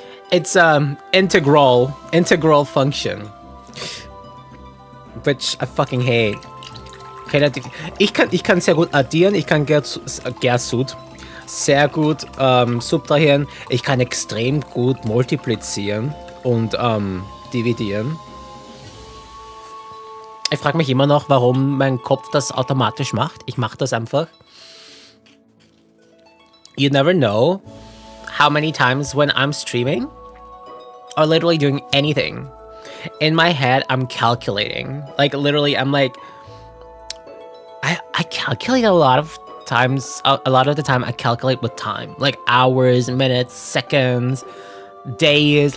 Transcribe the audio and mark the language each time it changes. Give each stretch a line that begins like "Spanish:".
English: It's integral function, which I fucking hate.
German: Okay, ich kann sehr gut addieren, ich kann Gersud sehr gut subtrahieren, ich kann extrem gut multiplizieren und dividieren. Ich frage mich immer noch, warum mein Kopf das automatisch macht. Ich mache das einfach.
English: you never know how many times when I'm streaming or literally doing anything, in my head, I'm calculating. Like, literally, I'm like, I calculate a lot of times. A lot of the time, I calculate with time. Like, hours, minutes, seconds, days.